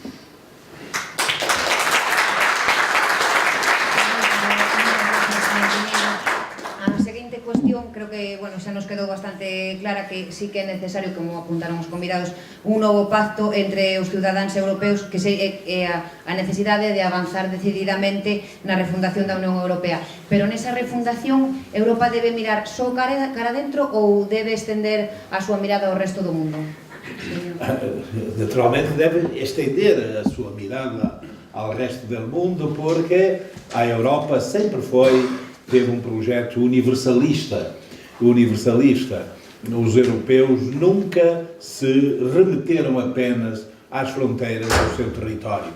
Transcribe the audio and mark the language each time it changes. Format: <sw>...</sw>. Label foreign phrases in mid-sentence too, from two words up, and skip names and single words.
<gl>Creo que, bueno, xa nos quedou bastante clara que sí que é necesario, como apuntaron os convidados, un novo pacto entre os ciudadáns europeos, que é a necesidade de avanzar decididamente na refundación da Unión Europea. Pero nesa refundación, Europa debe mirar só cara dentro ou debe estender a súa mirada ao resto do mundo?</gl> <pt>Naturalmente deve estender a sua mirada ao resto do mundo, porque a Europa sempre teve um projeto universalista. Os europeus nunca se remeteram apenas às fronteiras do seu território.</pt>